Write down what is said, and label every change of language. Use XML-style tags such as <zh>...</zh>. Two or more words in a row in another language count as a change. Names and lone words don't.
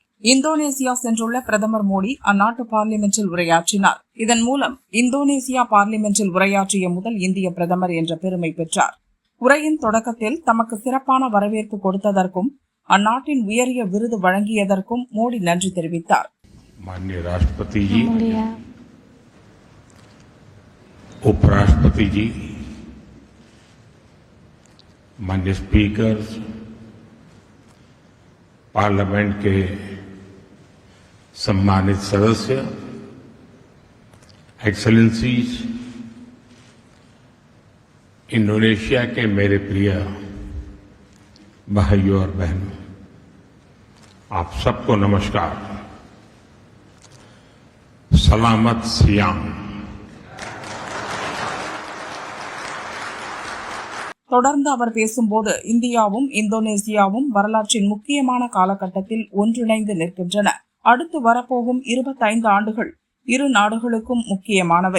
<ta>இந்தோனேசியா சென்றுள்ள பிரதமர் மோடி அந்நாட்டு பார்லிமென்டில் உரையாற்றினார். இதன் மூலம் இந்தோனேசியா பார்லிமென்டில் உரையாற்றிய முதல் இந்திய பிரதமர் என்ற பெருமை பெற்றார். உரையின் தொடக்கத்தில் தமக்கு சிறப்பான வரவேற்பு கொடுத்ததற்கும் அந்நாட்டின் உயரிய விருது வழங்கியதற்கும் மோடி நன்றி தெரிவித்தார்.</ta> <hi>माननीय राष्ट्रपति जी, उपराष्ट्रपति जी, माननीय स्पीकर, पार्लियामेंट के सम्मानित सदस्य, एक्सेलेंसीज, इंडोनेशिया के मेरे प्रिय भाइयों और बहनों, आप सबको नमस्कार.</hi> <id>selamat siang.</id> <ta>தொடர்ந்து அவர் பேசும்போது இந்தியாவும் இந்தோனேசியாவும் வரலாற்றின் முக்கியமான காலகட்டத்தில் ஒன்றிணைந்து நிற்கின்றன. அடுத்து வரப்போகும் 25 ஆண்டுகள் இரு நாடுகளுக்கும் முக்கியமானவை.</ta>